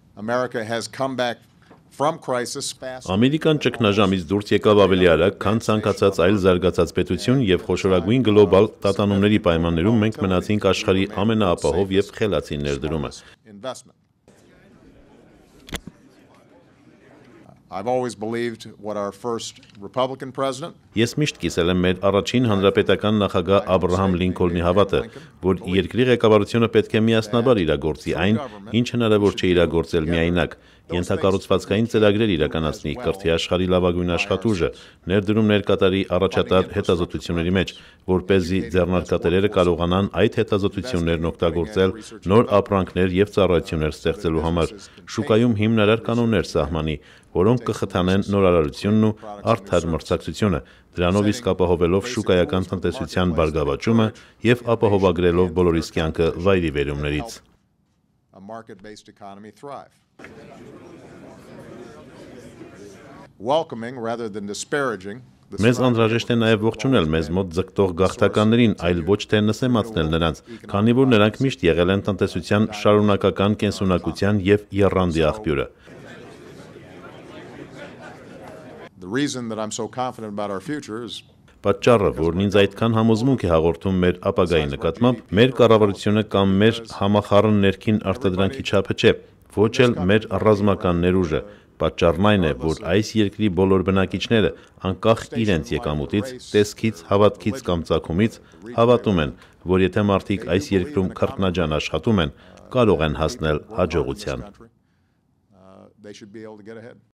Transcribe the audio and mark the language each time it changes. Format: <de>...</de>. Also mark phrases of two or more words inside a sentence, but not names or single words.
<en>America has come back from crisis fast.</en> <hy>Ամերիկան ճգնաժամից դուրս եկավ ավելի արագ, քան ցանկացած այլ զարգացած պետություն եւ խոշորագույն գլոբալ տատանումների պայմաններում մենք մնացինք աշխարհի ամենաապահով եւ խելացի ներդրումը։</hy> <en>I've always believed what our first Republican president.</en> <hy>Ես միշտ կիսել եմ մեր առաջին հանրապետական նախագահ Աբրահամ Լինքոլնի հավատը, որ երկրի ղեկավարությունը պետք է միասնաբար իրագործի այն, ինչ հնարավոր չէ իրագործել միայնակ, ենթակառուցվածքային ծրագրեր իրականացնի, կրթի աշխարհի լավագույն աշխատուժը, ներդրումներ կատարի առաջատար հետազոտությունների մեջ, որպեսզի ձեռնարկատերերը կարողանան այդ հետազոտություններն օգտագործել նոր ապրանքներ եւ ծառայություններ ստեղծելու համար, շուկայում հիմնարար կանոններ սահմանի, որոնք կխթանեն նորարարությունն ու արդար մրցակցությունը, դրանով իսկ ապահովելով շուկայական տնտեսության բարգավաճումը եւ ապահովագրելով բոլորիս կյանքը վայրի վերումներից։</hy> <en>Welcoming rather than disparaging.</en> <hy>Մեզ անհրաժեշտ է նաև ողջունել մեզ մոտ ձգտող գաղթականներին, այլ ոչ թե նսեմացնել նրանց, քանի որ նրանք միշտ եղել են տնտեսության շարունակական կենսունակության եւ եռանդի աղբյուրը։</hy> <en>The reason that I'm so confident about our future is</en> <hy>Պատճառը, որն ինձ այդքան համոզմունք է հաղորդում մեր ապագայի նկատմամբ, մեր կառավարությունը կամ մեր համախառն ներքին արտադրանքի չափը չէ, ոչ էլ մեր ռազմական ներուժը։ Պատճառն այն է, որ այս երկրի բոլոր բնակիչները, անկախ իրենց եկամուտից, տեսքից, հավատքից կամ ծագումից, հավատում են, որ եթե մարդիկ այս երկրում քրտնաջան աշխատում են, կարող են հասնել հաջողության։</hy>